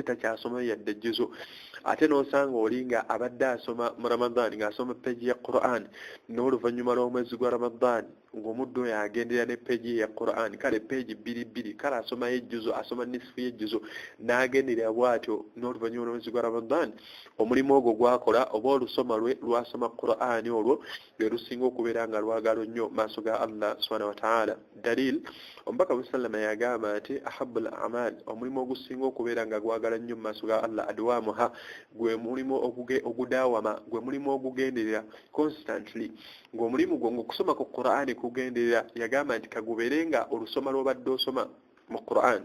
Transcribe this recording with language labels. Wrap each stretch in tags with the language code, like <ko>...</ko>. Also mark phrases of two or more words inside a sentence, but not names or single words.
<lg>takyasoma yadde ejjuzu ate n'osanga oli nga abadde asoma mu Ramadan ng'asoma peegi ya Qur'an n'oluvannyuma lw'omwezi gwa Ramadan ng'omuddu oyo agendera ne peegi ya Qur'an kale peegi bbiri kale asomayo ejjuzu asoma nisfu y'ejjuzu n'agenderera bw'atyo n'oluvannyuma lw'omwezi gwa Ramadan omulimu ogwo gwakola oba olusoma lwe lwasoma Qur'an olwo lwe lusinga okubeera nga lwagalo nnyo maaso ga Allah</lg> <ar>الله سبحانه وتعالى.</ar> <lg>Dalil omubaka musallama yagamba ati</lg> <ar>أحب الأعمال</ar> <lg>omulimu ogusinga okubeera nga gwagala nnyo mu maaso ga Allah adwamuha gwe mulimu ogudawama gwe mulimu ogugenderera constantly ng'omulimu gwo ng'okusoma ku Qur'ani kugenderera yagamba nti kagubeerenga olusoma lw'obadde osoma mu Qur'an.</lg>